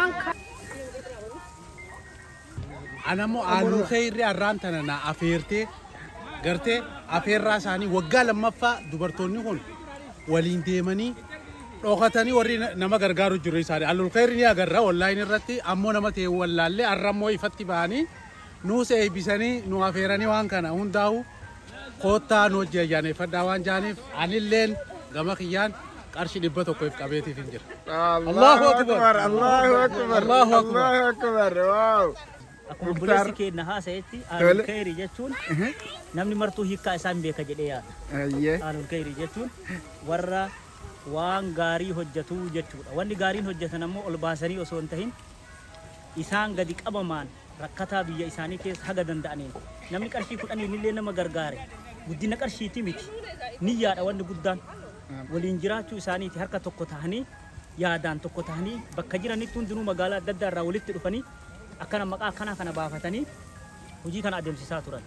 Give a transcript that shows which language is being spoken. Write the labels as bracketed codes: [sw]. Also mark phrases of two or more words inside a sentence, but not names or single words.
[om] Anammoo aannu khayrii arraan tana na afeertee gartee afeerraa isaanii waggaa lammaffaa dubartoonni kun waliin deemanii dhokatanii warri nama gargaaru jiru isaanii allul khayri ni agarra online irratti ammoo nama ta'e wallaalle arrammoo ifatti ba'anii nuus eebbisanii nu afeeranii waan kana hundaa'u koottaa nu hojjeeyyaneeffadhaa waan jaaniif anilleen gama kiyyaan qarshii 100 qabeetiif hin jira. [ar] الله أكبر الله أكبر الله أكبر wow. [om] Akkuma buleessi keenya haasayetti Aalul Khayrii jechuun namni martuu hiikkaa isaan beeka jedhee yaada. Aalul Khayrii jechuun warra waan gaarii hojjetu jechuudha. Wanni gaariin hojjetan ammoo ol baasanii osoo hin tahin isaan gadi qabamaan rakkataa biyya isaanii keessa haga danda'aniin namni qarshii 10 illee nama gargaare guddina qarshiiti miti niyyaadha wanni guddaan waliin jiraachuu isaaniiti harka tokko tahanii yaadaan tokko tahanii bakka jiranitti hundinuu magaalaa adda addaa irraa walitti dhufanii akkana maqaa akkana kana baafatanii hojii kana adeemsisaa turan.